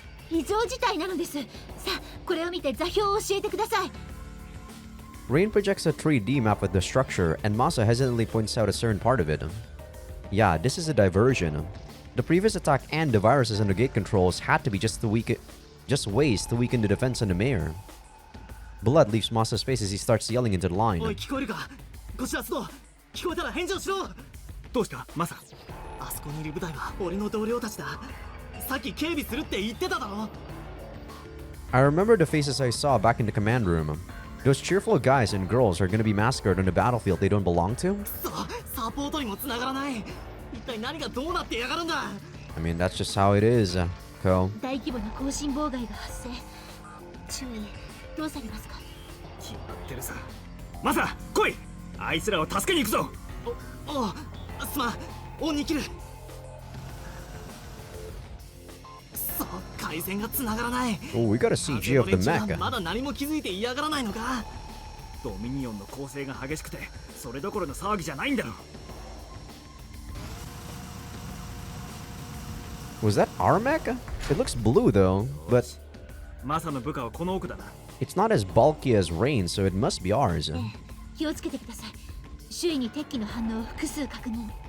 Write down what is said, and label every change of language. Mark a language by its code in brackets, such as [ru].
[ja] 異常事態なのです。さあ、これを見て座標を教えてください。 [en] Rain projects a 3D map with the structure, and Masa hesitantly points out a certain part of it. Yeah, this is a diversion. The previous attack and the viruses and the gate controls had to be just ways to weaken the defense on the mayor. Blood leaves Masa's face as he starts yelling into the [ja] おい、 [en] line. [ja] 聞こえるか？こちらスト、聞こえたら返事をしろ。どうしたマサ？あそこにいる部隊は俺の同僚たちだ。さっき警備するって言ってただろ。 [en] I remember the faces I saw back in the command room. Those cheerful guys and girls are gonna be massacred on the battlefield they don't belong to? [ja] サポートにも繋がらない。一体何がどうなってやがるんだ。 [en] I mean, that's just how it is, Ko. [ja] 大規模な更新妨害が発生。注意、どうされますか？決まってるさ。マサ、来い。あいつらを助けに行くぞ。お、すまん、恩に切る。そう、回線が繋がらない。 [en] Oh, we got a CG of the mech. [ja] まだ何も気づいて嫌がらないのか。ドミニオンの攻勢が激しくて、それどころの騒ぎじゃないんだろ。 [en] Was that our mech? It looks blue though, but [ja] マサの部下はこの奥だな。 [en] it's not as bulky as Rain, so it must be ours. [ja] 気をつけてください。周囲に敵機の反応を複数確認。